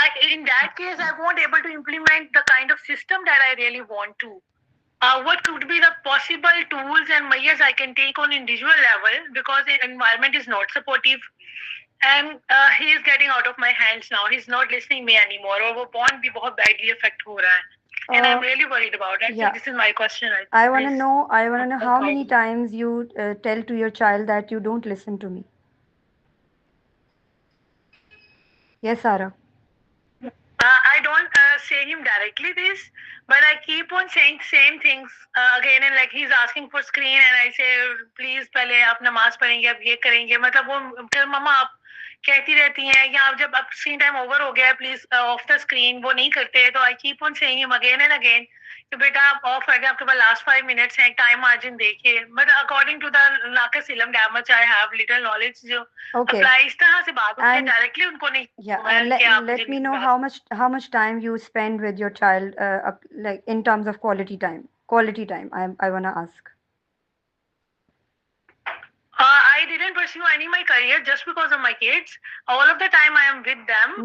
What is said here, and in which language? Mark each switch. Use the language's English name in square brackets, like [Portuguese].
[English] In that case, I won't able to implement the kind of system that I really want to. What could be the possible tools and measures I can take on individual level, because the environment is not supportive and he is getting out of my hands now. He's not listening me anymore. [Hindi] और वो bond भी बहुत badly affect हो रहा है. [English] And I'm really worried about it. yeah. So this is my question. I want to know how many times you tell to your child that you don't listen to me. Yes, Sarah. I don't say him directly this, but I keep on saying same things again, and like he's asking for screen and I say please [Hindi] पहले आप नमाज पढ़ेंगे, अब ये करेंगे, मतलब वो फिर मम्मा आप कहती रहती हैं, या जब अब स्क्रीन टाइम ओवर हो गया है [English] please off the screen, [Hindi] वो नहीं करते, तो [English] I keep on saying him again and again [Hindi] कि बेटा आप ऑफ कर दें, आपके पास लास्ट 5 मिनट्स हैं, टाइम मार्जिन देखिए, [English] but according to the नाकस इलम that much I have little knowledge [Hindi] जो अप्लाई इस तरह से बात होती है डायरेक्टली उनको नहीं. [English] Yeah, and let me know how much time you spend with your child, like in terms of quality time. Quality time. I wanna ask. I didn't pursue any my career just because of my kids. All of the time I am with them.